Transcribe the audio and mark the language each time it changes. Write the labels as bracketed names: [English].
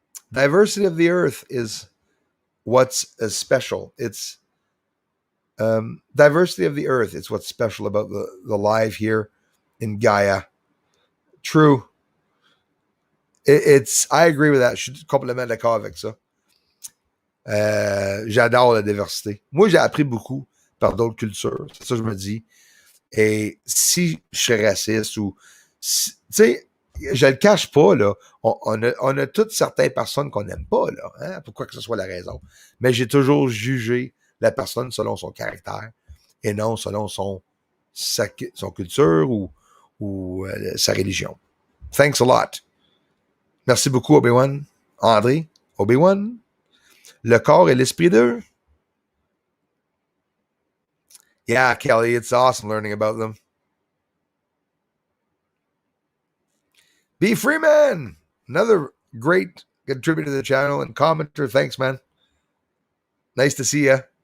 [English] Diversity of the earth is what's special. It's diversity of the earth. It's what's special about the life here in Gaia. True. I agree with that. [French] Je suis complètement d'accord avec ça. J'adore la diversité. Moi, j'ai appris beaucoup par d'autres cultures. C'est ça que je me dis. Et si je suis raciste ou... Tu sais, je le cache pas, là. On a toutes certaines personnes qu'on n'aime pas, là. Hein, pour quoi que ce soit la raison. Mais j'ai toujours jugé la personne selon son caractère et non selon son culture ou sa religion. [English] Thanks a lot. [French] Merci beaucoup, Obi-Wan. André, Obi-Wan. Le corps et l'esprit d'eux. [English] Yeah, Kelly, it's awesome learning about them. B. Freeman, another great contributor to the channel and commenter. Thanks, man. Nice to see you.